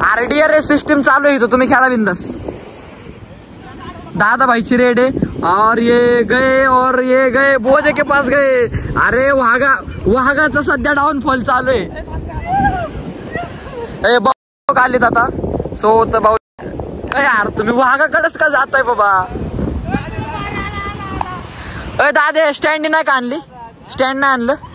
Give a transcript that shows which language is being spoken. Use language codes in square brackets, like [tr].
[mr] DRS system चालू आहे तुम्ही खेळा बिंदास. [hi] दादा भाईची रेड है और ये गए बोधे के पास गए. [mr] अरे वाघाचा सध्या डाऊनफॉल चालू आहे. आलेत आता. सो तर भाऊ यार तुम्ही वाघाकडेच का जाताय बाबा. दादा स्टँड नाही का आणली, स्टँड नाही आणलं.